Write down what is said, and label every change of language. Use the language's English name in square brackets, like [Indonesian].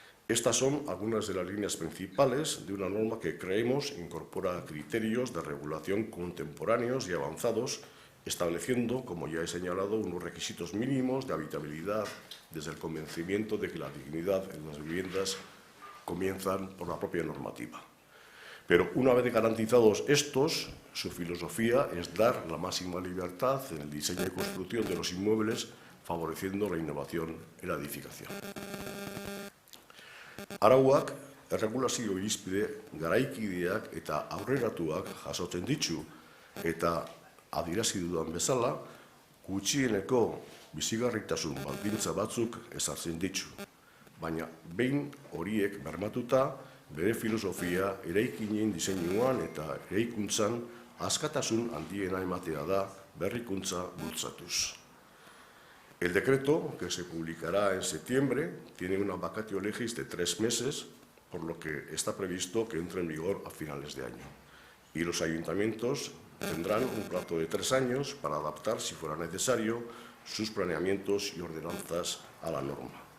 [Spanish] Estas son algunas de las líneas principales de una norma que creemos incorpora criterios de regulación contemporáneos y avanzados, estableciendo, como ya he señalado, unos requisitos mínimos de habitabilidad desde el convencimiento de que la dignidad en las viviendas comienzan por la propia normativa. Pero una vez garantizados estos, su filosofía es dar la máxima libertad en el diseño y construcción de los inmuebles, favoreciendo la innovación en la edificación. [Basque] Arauak erregulazio irizpide garaikideak eta aurreratuak jasotzen ditu eta adierazi dudan bezala gutxieneko bizigarritasun baldintza batzuk ezartzen ditu. Baina behin horiek bermatuta bere filosofia eraikinen diseinuan eta eraikuntzan askatasun handiena ematea da berrikuntza bultzatuz. [Spanish] El decreto, que se publicará en septiembre, tiene una vacatio legis de 3 meses, por lo que está previsto que entre en vigor a finales de año. Y los ayuntamientos tendrán un plazo de 3 años para adaptar, si fuera necesario, sus planeamientos y ordenanzas a la norma.